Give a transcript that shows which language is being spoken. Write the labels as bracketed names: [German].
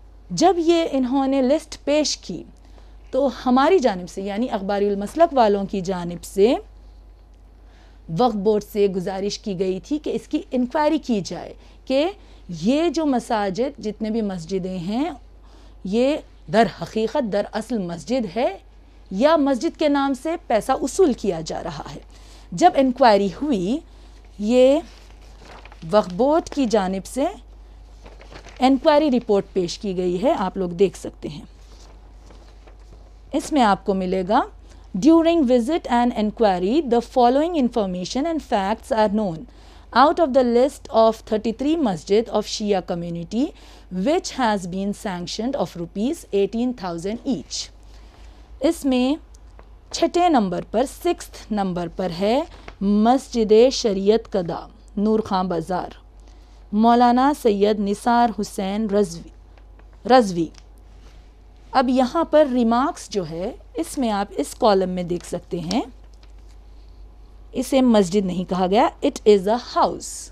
[Urdu] جب یہ انہوں نے لسٹ پیش کی تو ہماری جانب سے یعنی اخباری المسلک والوں کی جانب سے وقف بورڈ سے گزارش کی گئی تھی کہ اس کی انکوائری کی جائے کہ یہ جو مساجد جتنے بھی مسجدیں ہیں یہ در حقیقت در اصل مسجد ہے یا مسجد کے نام سے پیسہ وصول کیا جا رہا ہے. جب انکوائری ہوئی، یہ وقف بورڈ کی جانب سے انکوائری رپورٹ پیش کی گئی ہے، آپ لوگ دیکھ سکتے ہیں. [English] اس میں آپ کو ملے گا during visit and inquiry the following information and facts are known out of the list of 33 masjid of Shia community which has been sanctioned of rupees 18,000 each. [Urdu] اس میں 6 نمبر پر 6 نمبر پر ہے مسجد شریعت کدہ نور خان بازار، مولانا سید نثار حسین رضوی. اب یہاں پر ریمارکس جو ہے اس میں آپ اس کالم میں دیکھ سکتے ہیں، اسے مسجد نہیں کہا گیا، اٹ از اے ہاؤس.